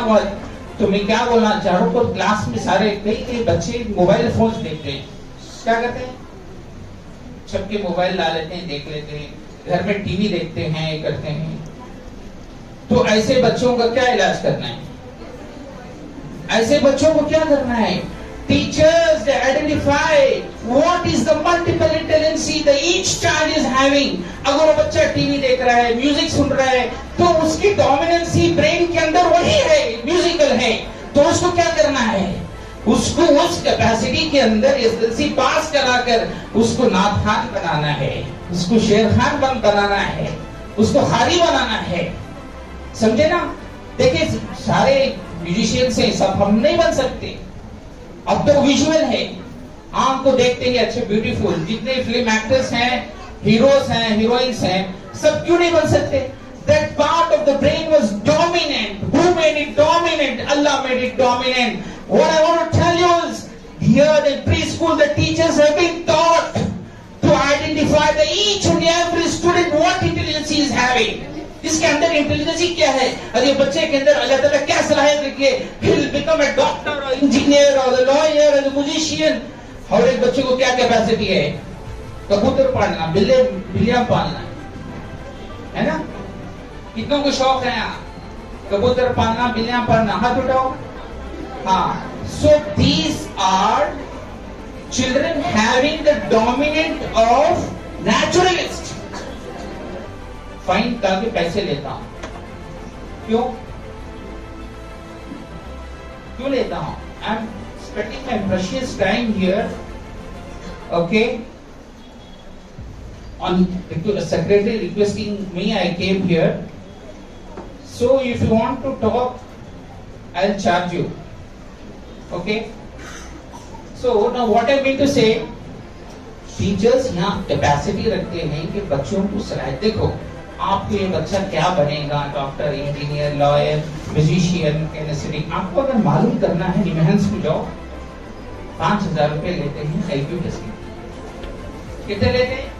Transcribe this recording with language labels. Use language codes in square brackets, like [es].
[hi] बहुत तो मैं क्या बोलना चाह रहा हूँ, तो क्लास में सारे कई बच्चे मोबाइल फोन देखते हैं. क्या करते हैं? सबके मोबाइल ला लेते हैं, देख लेते हैं, घर में टीवी देखते हैं, करते हैं. तो ऐसे बच्चों का क्या इलाज करना है? ऐसे बच्चों को क्या करना है? [en] Teachers, they identify what is the multiple intelligence that each child is having. [hi] अगर वो बच्चा टीवी देख रहा है, म्यूजिक सुन रहा है, तो उसकी डोमिनेंसी ब्रेन के अंदर वही है, म्यूजिकल है. तो उसको क्या करना है? उसको उस कैपेसिटी के अंदर एसएलसी पास कराकर उसको नाथ खान बनाना है, उसको शेर खान बनाना है, उसको हारी बनाना है. समझे ना? देखिए सारे म्यूजिशियन से सब हम नहीं बन सकते. अब तो विजुअल है, आंख को देखते ही अच्छे ब्यूटीफुल. जितने फिल्म एक्टर्स हैं, हीरोज हैं, हीरोइंस हैं, सब क्यों नहीं बन सकते? [en] That part of the brain was dominant. Who made it dominant? Allah made it dominant. What I want to tell you is, here in preschool, the teachers have been taught to identify the each and every student what intelligence he is having. [hi] इसके अंदर intelligence क्या है, और ये बच्चे के अंदर अल्लाह ताला क्या सलाहियत रखी है. [en] He will become a doctor or engineer or a lawyer or a musician. [hi] और एक बच्चे को क्या कैपेसिटी है? कबूतर पालना, बिल्लियां पालना, है ना? कितनों को शौक है यहाँ कबूतर पालना, बिल्लियां पालना? हाथ उठाओ. हाँ. [en] So these are children having the dominant of naturalist. [hi] Fine करके पैसे लेता हूं. क्यों लेता हूं? [en] I am spending my precious time here. Okay, on secretary requesting me, I came here. So if you want to talk, I'll charge you. Okay. So now what I mean to say, [hi] teachers यहाँ capacity रखते हैं कि बच्चों को सलाह. देखो आपको ये बच्चा क्या बनेगा, doctor, engineer, lawyer, musician, kinaesthetic. आपको अगर मालूम करना है, निमहंस को जाओ, 5,000 रुपए लेते हैं IQ टेस्ट के. कितने लेते हैं?